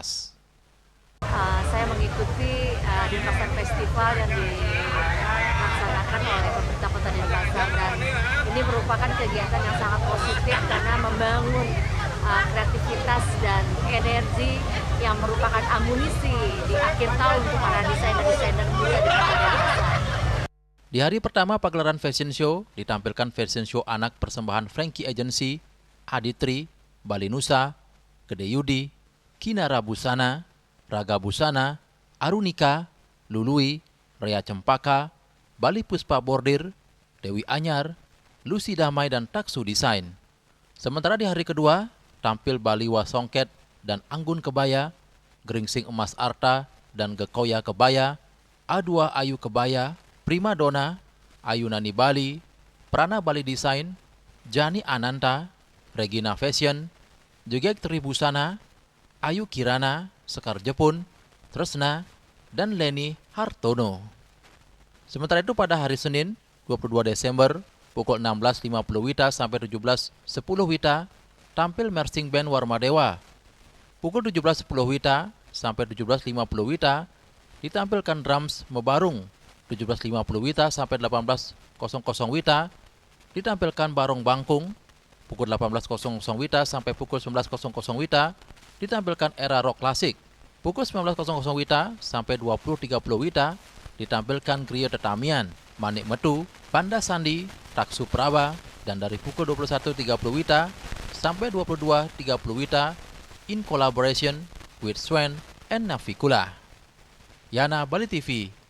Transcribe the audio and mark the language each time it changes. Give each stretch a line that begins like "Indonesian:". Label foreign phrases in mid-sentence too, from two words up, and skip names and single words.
Indonesian: Saya mengikuti Denpasar Festival yang dilaksanakan oleh pemerintah Kota Denpasar, dan ini merupakan kegiatan yang sangat positif karena membangun kreativitas dan energi yang merupakan amunisi di akhir tahun untuk para desainer-desainer muda di Kota Denpasar. Di hari pertama pagelaran fashion show, ditampilkan fashion show anak persembahan Frankie Agency, Aditri, Bali Nusa, Gede Yudi, Kinara Busana, Raga Busana, Arunika, Lului, Rea Cempaka, Bali Puspa Bordir, Dewi Anyar, Lucy Damai, dan Taksu Desain. Sementara di hari kedua, tampil Bali Wasongket dan Anggun Kebaya, Geringsing Emas Arta dan Gekoya Kebaya, A2 Ayu Kebaya, Prima Donna, Ayu Nani Bali, Prana Bali Desain, Jani Ananta, Regina Fashion, Jugek Tri Busana, Ayu Kirana, Sekar Jepun, Tresna, dan Leni Hartono. Sementara itu pada hari Senin, 22 Desember, pukul 16.50 WITA sampai 17.10 WITA, tampil Marching Band Warmadewa. Pukul 17.10 WITA sampai 17.50 WITA, ditampilkan drums Mebarung. 17.50 WITA sampai 18.00 WITA, ditampilkan Barong Bangkung. Pukul 18.00 WITA sampai pukul 19.00 WITA, ditampilkan Era Rock Klasik. Pukul 19.00 WITA sampai 20.30 WITA, ditampilkan Griyo Tetamian, Manik Metu, Panda Sandi, Taksu Praba, dan dari pukul 21.30 WITA sampai 22.30 WITA,
English: in collaboration with Swen and Navikula.
Indonesian: Yana, Bali TV.